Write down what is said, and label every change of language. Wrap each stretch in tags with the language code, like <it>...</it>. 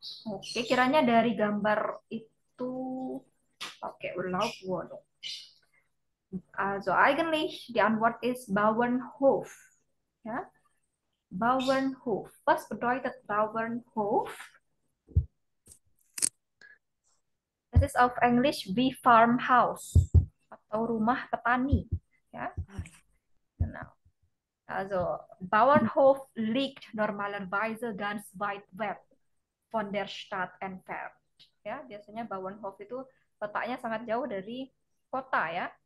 <id>Oke, kiranya dari gambar itu.</id> <de>Oke, Urlaubwohnung. Also eigentlich die Antwort ist Bauernhof. Ja? Bauernhof. Was bedeutet Bauernhof? Das ist auf Englisch wie farmhouse</de> <id>atau rumah petani.</id> <de>Ja? Genau. Also Bauernhof liegt normalerweise ganz weit weg von der Stadt entfernt.</de> <id>Ya, biasanya Bauernhof itu letaknya sangat jauh dari kota, ya.</id>